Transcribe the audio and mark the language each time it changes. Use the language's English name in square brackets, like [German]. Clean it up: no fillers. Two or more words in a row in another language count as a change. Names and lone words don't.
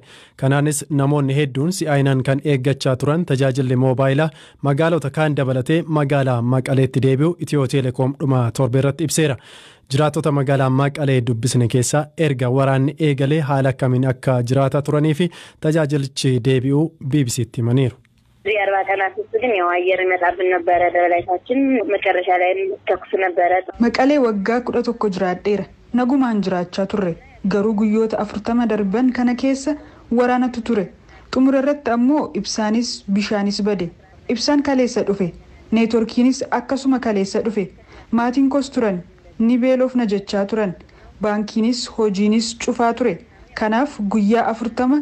[Oromo] Kanaanis namoonni hedduun si'aayinaan kan eeggachaa turan tajaajilli moobaayilaa magaalota kaan dabalatee magaalaa Maqaleetti deebi'u Itiyoo Teleekoom dhuma torba irratti ibseera. Jiraatota magaalaa Maqalee dubbisne keessaa erga waraanni eegalee haala akkamiin akka jiraataa turanii fi tajaajilichi deebi'uu BBC'tti himaniiru. [Amharic] የአርባ ቀናት ውስጥ ግን ያው አየር ይመጣብን ነበር ደበላይታችን መጨረሻ ላይ ተኩስ ነበር [Oromo] መቀሌ ወጋ 11 jiraadheera nagumaan jiraachaa turre garuu guyyoota 40 darban kana keessa waraanatu ture xumura irratti ammoo ibsaanis bishaanis bade ibsaan kaleessa dhufe neetworkiinis akkasuma kaleessa dhufe maatiin kos turan ni beelofna jechaa turan baankiinis hojiinis cufaa ture kanaaf guyyaa 40